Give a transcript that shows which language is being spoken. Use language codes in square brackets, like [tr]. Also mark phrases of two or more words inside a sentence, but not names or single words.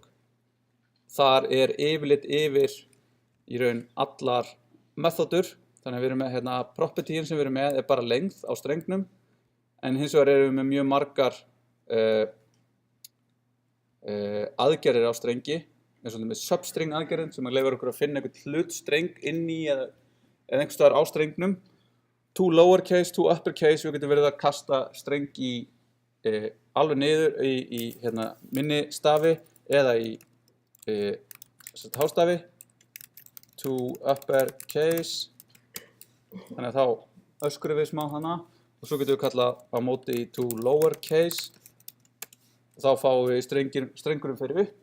[is] Þar yfirlit yfir í raun allar methodur, þannig að við erum með hérna propertyin sem við erum með bara length á strengnum, en hins vegar erum við með mjög margar aðgerðir á strengi, eins og með substring aðgerðin sem leyfir okkur að finna einhvern hlutstreng inn í eða einhvers staðar á strengnum, [en] to lowercase, to uppercase, [is] við getum verið að kasta streng í alveg niður í hérna, minni stafi eða í hástafi, [en] to uppercase, [is] þannig að þá öskrum við smá hana og svo getum við kallað á móti í [en] to lowercase [is] og þá fáum við strengurinn fyrir upp.